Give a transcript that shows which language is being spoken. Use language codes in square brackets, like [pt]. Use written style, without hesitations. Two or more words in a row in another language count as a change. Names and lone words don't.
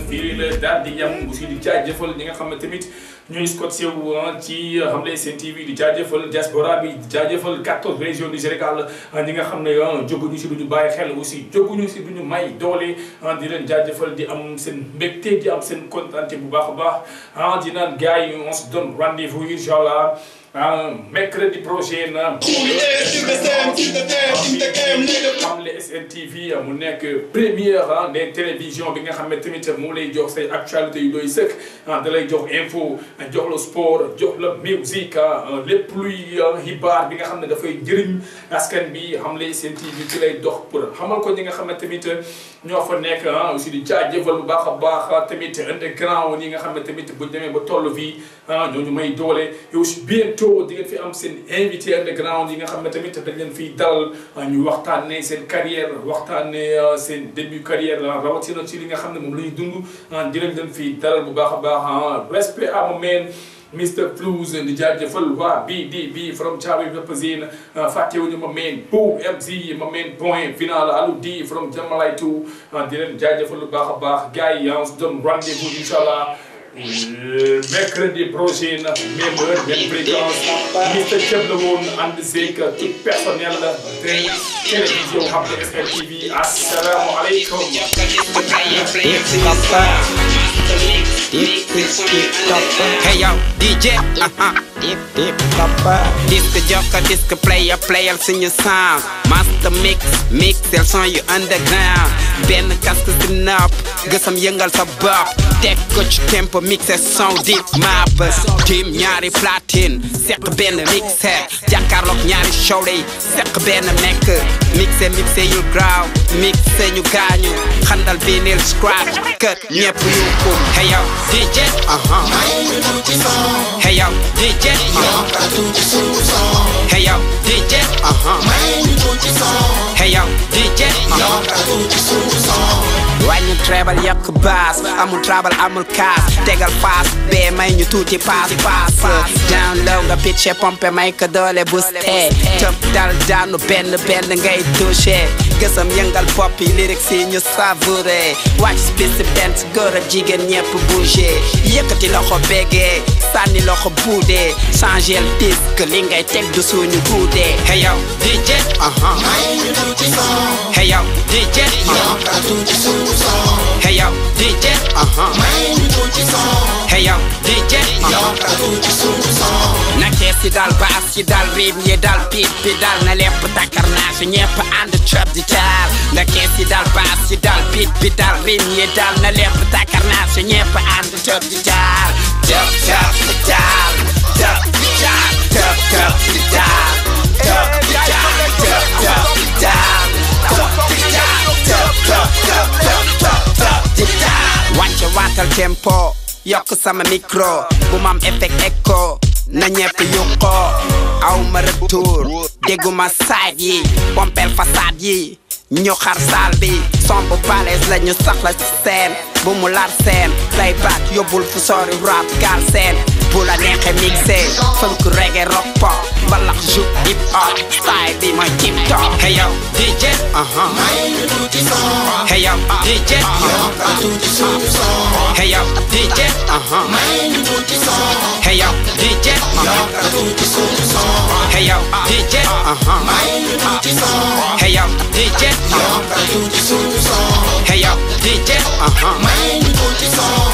[wo] fii la daal di yam aussi di jaajëfal ñi nga xam ne tamit ñooy scotché wu ci xam ne Sen TV di jaajëfal diaspora bi di jaajëfal 14 [fr] régions du Sénégal [wo] ñi nga xam ne jóguñu si duñu bàyyi xel aussi jóguñu si duñu may doole di leen jaajëfal di am seen mbégte di am seen kontaante bu baax a baax di naan gars yi [fr] on se donne rendez-vous inchallah mercredi prochain [wo] xam le SNTV mu nekk [fr] première des télévisions [wo] bi nga xam ne tamit moo lay jox say actualité yu doy sëkk da lay jox info jox la sport jox la musique lépp luy xibaar bi nga xam ne dafay jëriñ askan bi xam le SNTV ci lay dox pour xamal ko ñi nga xam ne tamit ñoo fa nekk aussi di jaajëfal bu baax a baax tamit underground yi nga xam ne tamit bu demee ba toll fii ñooñu may doole [fr] et aussi [wo] bientôt di ngeen fi am seen invité underground yi nga xam ne tamit dañ leen fiy dalal ñu waxtaanee seen carrière waxtaanee seen début carrière rawatina ci li nga xam ne moom la ñuy dund di leen fiy dalal bu baax a baax respect à ma man Mr Flows di jaajëfal waa BDB from Thiaroye Represent fàttewuñu ma main Bo MZ ma main [fr] point final [wo] Alou D from Jamalay 2 di leen jaajëfal lu baax a baax gars yi [fr] on se donne rendez-vous inchallah mercredi prochain même heure même fréquence [wo] Mr Thieb la woon ànd seeg [fr] tout personnel télévision [wo] xam ne SNTV [ar] السلام عليكم [en] Hey yo, DJ, Disc joker, disc player, player sing your sound. Master mix, el son you underground. [wo] Ben casque si nopp, gësam yëngal sa bopp. Teg ko ci tempo, mixé son deep map. Team ñaari platine, seq benn mixé. Jàkkaarloog ñaari show yi, seq benn mekk. Mixé yu graaw, mixé ñu gaañu. Xandal vinyle scratch, cut ñepp yu ko. [en] Hey yo, DJ, Hey yo, DJ, Hey yo, DJ, Hey yo, DJ, [wo] wàññi treble yokk bass amul trouble amul kaas tegal paas bee may ñu tuuti paas down low nga pitché pompe may ko doole boosté tëb dal daanu benn ngay touché gësam yëngal pop yi lyrics yi ñu savouré wàcc spéci benn góor ak jigéen ñepp bougé yëkkati loxo bégee sànni loxo buudee changé le disque li ngay teg du suñu guudee [en] hey yo DJ hey yo DJ Hey yo, DJ, Hey yo, DJ, [wo] na kees yi dal baas yi dal rythme yi dal beat bi dal na lépp takkar naa su ñepp ànd trap di taal na kees yi dal baas yi dal beat bi dal rythme yi dal na lépp takkar naa su ñepp ànd trap di taal tap tap di taal tap di taal tap tap di taal tap di taal tap tap di taal wàcce waatal tempo yokk sama micro bu mam effect echo na ñepp yokko aw ma retour dégguma side yi pompel façade yi ñu xar saal bi son bu balèze la ñu soxla ci scène bu mu lar scène playback yóbbul fu sori rap gal scène bu la neexee mixé funk reggae rock pop mbalax juke hip hop style bi mooy [en] tip top hey yo DJ hey yo DJ hey yo DJ hey yo DJ hey yo DJ hey yo DJ hey yo DJ